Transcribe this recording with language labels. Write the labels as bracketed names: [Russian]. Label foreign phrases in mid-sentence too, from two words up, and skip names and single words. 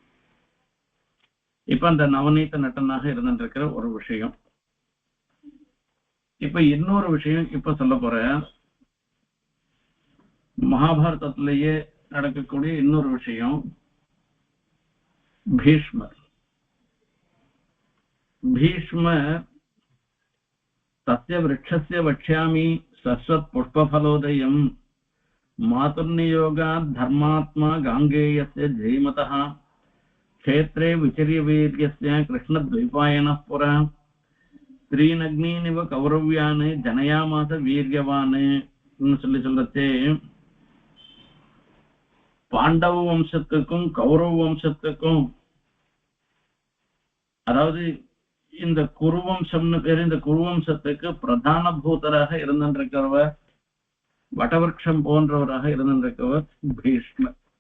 [Tamil] இப்ப அந்த நவநீத நட்டனாக இருந்துருக்கிற ஒரு விஷயம். இப்ப இன்னொரு விஷயம் இப்ப சொல்ல போற, மகாபாரதத்திலேயே நடக்கக்கூடிய இன்னொரு விஷயம். [Sanskrit] பீஷ்மர் भीष्म तस्य वृक्षस्य वक्ष्यामि शश्वत् पुष्पफलोदयम् मातुर्नियोगात् धर्मात्मा गाङ्गेयस्य जयमतः क्षेत्रे विचर्यवीर्यस्य कृष्णद्वैपायनः पुरा स्त्रीनग्नीनिव कौरव्यान् जनयामास वीर्यवान् சொல்லச்சே [Tamil] பாண்டவ வம்சத்துக்கும் கௌரவ வம்சத்துக்கும் அதாவது இந்த குருவம்சம்னு பேரு இந்த குருவம்சத்துக்கு பிரதான பூதராக இருந்திருக்கிறவர் வடவருஷம் போன்றவராக இருந்திருக்கிறவர் பீஷ்மர்.